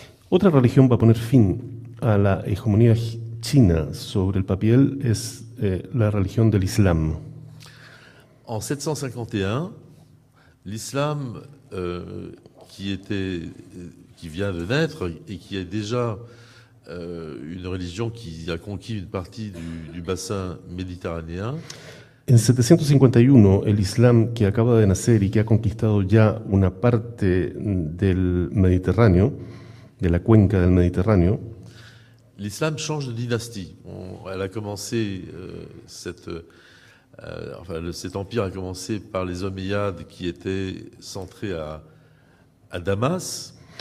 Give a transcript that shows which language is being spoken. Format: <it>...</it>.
<es>Otra religión va a poner fin a la hegemonía china sobre el papel, es la religión del Islam.</es> <fr>En 751, l'islam qui vient de naître et qui est déjà une religion qui a conquis une partie du bassin méditerranéen.</fr> <es>En 751, el Islam que acaba de nacer y que ha conquistado ya una parte del Mediterráneo, de la cuenca del Mediterráneo,</es> <fr>l'islam change de dynastie. Elle a commencé, cet empire a commencé par les Omeyyades qui étaient centrés à Damas.</fr>